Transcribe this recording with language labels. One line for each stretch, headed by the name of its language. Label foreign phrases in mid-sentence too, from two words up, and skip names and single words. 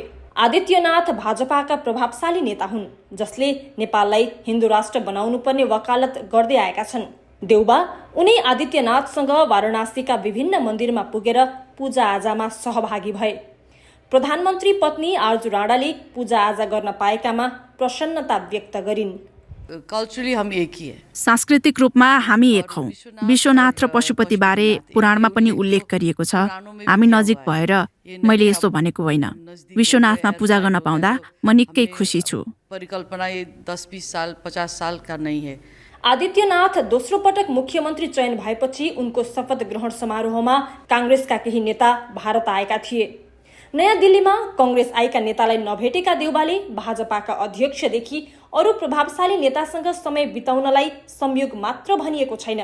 Nepali: आदित्यनाथ भाजपाका प्रभावशाली नेता हुन्, जसले नेपाललाई हिन्दू राष्ट्र बनाउनु पर्ने वकालत गर्दै आएका छन्। देउबा उनी आदित्यनाथसँग वाराणसीका विभिन्न मन्दिरमा पुगेर पूजाआजामा सहभागी भए। प्रधानमन्त्री पत्नी आरजू राणाले पूजाआजा गर्न पाएकामा प्रसन्नता व्यक्त गरिन्।
Hindi: कल्चरली हम एक ही है।
Nepali: सांस्कृतिक रूपमा हामी एक हौं। विश्वनाथ र पशुपति बारे पुराणमा पनि उल्लेख गरिएको छ। हामी नजिक भएर मैले यसो भनेको होइन। विश्वनाथमा पूजा गर्न पाउँदा म निकै खुसी छु।
Hindi: परिकल्पना ये 10-20 साल 50 साल का नहीं है।
Nepali: आदित्यनाथ दोस्रो पटक मुख्यमन्त्री चयन भएपछि उनको शपथ ग्रहण समारोहमा कांग्रेसका केही नेता भारत आएका थिए। नयाँ दिल्लीमा कांग्रेस आएका नेतालाई नभेटेका देउबाले भाजपाका अध्यक्षदेखि अरू प्रभावशाली नेतासँग समय बिताउनलाई संयोग मात्र भनिएको छैन।